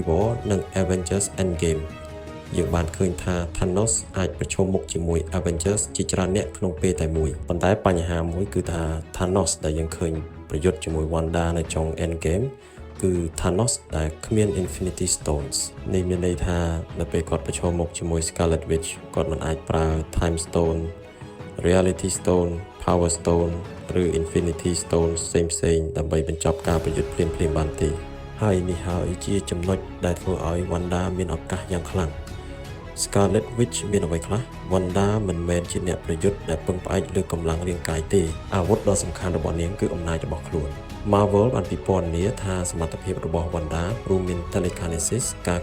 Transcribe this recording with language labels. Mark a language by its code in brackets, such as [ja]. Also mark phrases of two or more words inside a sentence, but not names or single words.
[km] War និង Avengers Endgame យើងបានឃើញថា Thanos អាចប្រឈមមុខជាមួយ Avengers ជាច្រើនអ្នកក្នុងពេលតែមួយប៉ុន្តែបញ្ហាមួយគឺថា Thanos ដែលយើងឃើញប្រយុទ្ធជាមួយ Wanda នៅចុង Endgameគឺ Thanos ដែលគ្មាន Infinity Stones នេះមានន័យថានៅពេលគាត់ប្រឈមមុខជាមួយ Scarlet Witch គាត់មិនអាចប្រើ Time Stone Reality Stone Power Stone ឬ Infinity Stone ផ្សេងៗដើម្បីបញ្ចប់ការប្រយុទ្ធភ្លាមៗបានទេហើយនេះហើយជាចំណុចដែលធ្វើឲ្យ Wanda មានឱកាសយ៉ាងខ្លាំង Scarlet Witch មានអ្វីខ្លះ Wanda មិនមែនជាអ្នកប្រយុទ្ធដែលពឹងផ្អែកលើកម្លាំង រាងកាយទេអាវុធដ៏សំខាន់របស់នាងគឺអំណាចរបស់ខ្លួន Marvel បានពិពណ៌នាថាសមត្ថភាពរបស់ Wanda រួមមាន Telekinesis ការ